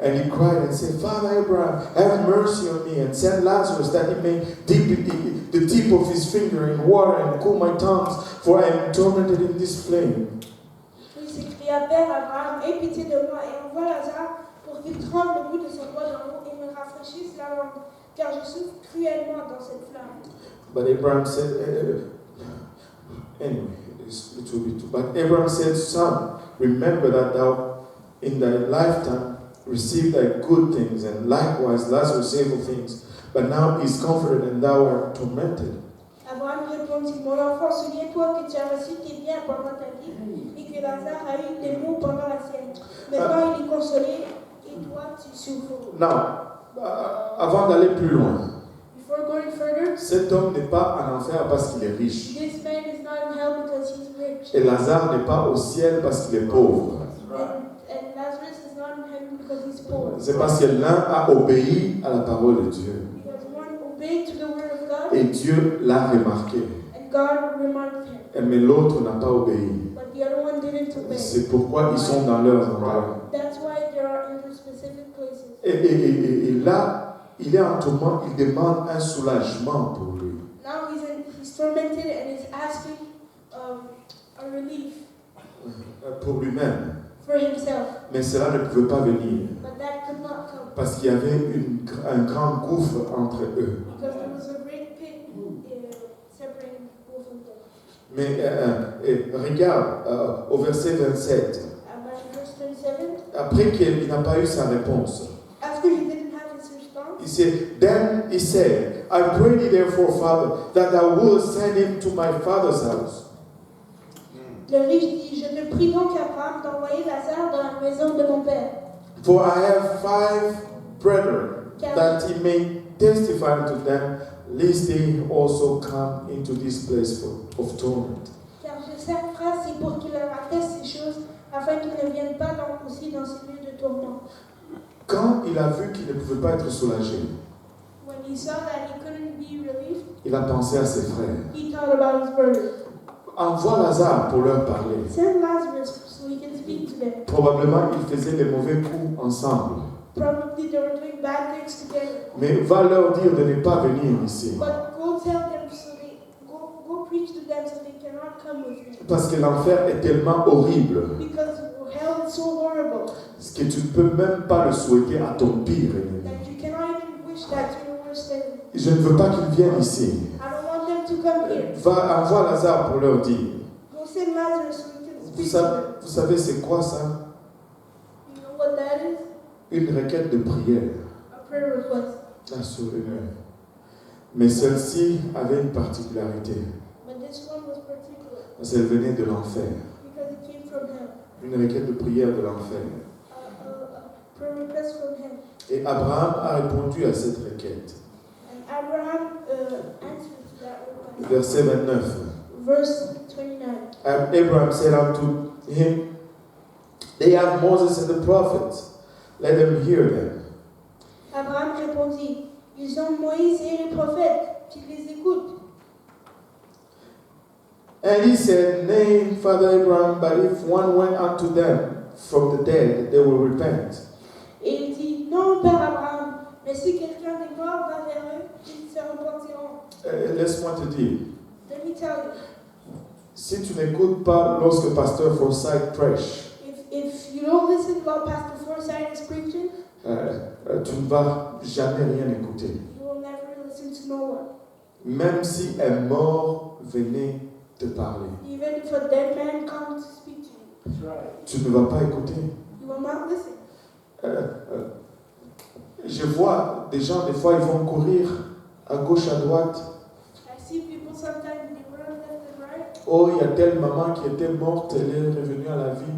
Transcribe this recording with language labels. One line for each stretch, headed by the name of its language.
English: And he cried and said, Father Abraham, have mercy on me and send Lazarus that he may dip the tip of his finger in water and cool my tongues, for I am tormented in this flame.
French: Il s'écria, Père Abraham, aie pitié de moi et envoie Lazare pour qu'il trempe le bout de son doigt dans l'eau et me rafraîchisse la langue, car je souffre cruellement dans cette flamme.
English: But Abraham said, anyway, it will be too. But Abraham said, Son, remember that thou in thy lifetime received thy good things, and likewise Lazarus evil things. But now he is comforted, and thou art tormented.
French: Abraham répondit, Mon enfant, souviens-toi que tu as reçu tes biens pendant ta vie et que Lazare a eu des maux pendant la sienne. Maintenant il est consolé et toi tu souffres. Now, avant d'aller plus loin,
English: Before going further,
French: cet homme n'est pas en enfer parce qu'il est riche.
English: this man is not in hell because he's rich.
French: Et Lazare n'est pas au ciel parce qu'il est pauvre.
English: And Lazarus is not in heaven because he's poor.
French: C'est parce que l'un a obéi à la parole de Dieu.
English: Because one obeyed to the word of God
French: Et Dieu l'a remarqué.
English: and God remarked him.
French: Mais l'autre n'a pas obéi.
English: But the other one didn't obey.
French: C'est pourquoi ils sont dans leurs endroits.
English: That's why they are in the specific places.
French: Et là, il est en tourment, il demande un soulagement pour lui.
English: Now he's tormented and he's asking a relief
French: Pour lui-même.
English: for himself.
French: Mais cela ne pouvait pas venir.
English: But that could not come
French: Parce qu'il y avait un grand gouffre entre eux.
English: because there was a great pit separating both of them.
French: Mais regarde au verset 27.
English: About verse 27,
French: Après qu'il n'a pas eu sa réponse,
English: after he didn't have his response, he said, Then he said, I pray thee therefore, Father, that thou wouldst send him to my father's house.
French: le riche dit, je te prie donc, Abraham, d'envoyer Lazare dans la maison de mon père.
English: For I have 5 brethren, that he may testify unto them, lest they also come into this place of torment.
French: Car j'ai 5 frères, c'est pour qu'il leur atteste ces choses, afin qu'ils ne viennent pas aussi dans ces lieux de tourment. Quand il a vu qu'il ne pouvait pas être soulagé,
English: When he saw that he couldn't be relieved,
French: il a pensé à ses frères.
English: he thought about his brothers.
French: Envoie Lazare pour leur parler.
English: Send Lazarus so he can speak to them.
French: Probablement, ils faisaient les mauvais coups ensemble.
English: Probably they were doing bad things together.
French: Mais va leur dire de ne pas venir ici.
English: But go tell them so they go preach to them so they cannot come with me.
French: Parce que l'enfer est tellement horrible
English: Because hell is so horrible
French: que tu ne peux même pas le souhaiter à ton pire ennemi.
English: that you cannot even wish that to your worst enemy.
French: Je ne veux pas qu'ils viennent ici.
English: I don't want them to come here.
French: Envoie Lazare pour leur dire.
English: Go send Lazarus so we can speak to them.
French: Vous savez c'est quoi ça?
English: You know what that is?
French: Une requête de prière.
English: A prayer request.
French: Assurément. Mais celle-ci avait une particularité.
English: But this one
French: Parce qu'elle venait de l'enfer.
English: because it came from hell.
French: Une requête de prière de l'enfer.
English: A prayer request from him.
French: Et Abraham a répondu à cette requête.
English: And Abraham answered to that request.
French: Verset 29.
English: Verse 29. And Abraham said unto him, They have Moses and the prophets. Let them hear them.
French: Abraham répondit, ils ont Moïse et les prophètes, qu'ils les écoutent.
English: And he said, Nay, Father Abraham, but if one went unto them from the dead, they will repent.
French: Et il dit, non, Père Abraham, mais si quelqu'un des morts va vers eux, ils se repentiront. Laisse-moi te dire,
English: Let me tell you,
French: si tu n'écoutes pas lorsque Pasteur Forsyth prêche,
English: if you don't listen while Pastor Forsyth is preaching,
French: tu ne vas jamais rien écouter.
English: you will never listen to no one.
French: Même si un mort venait te parler,
English: Even if a dead man comes to speak to you,
French: tu ne vas pas écouter.
English: you will not listen.
French: Je vois des gens, des fois, ils vont courir à gauche, à droite.
English: I see people sometimes they run left and right.
French: Oh, il y a telle maman qui était morte, elle est revenue à la vie.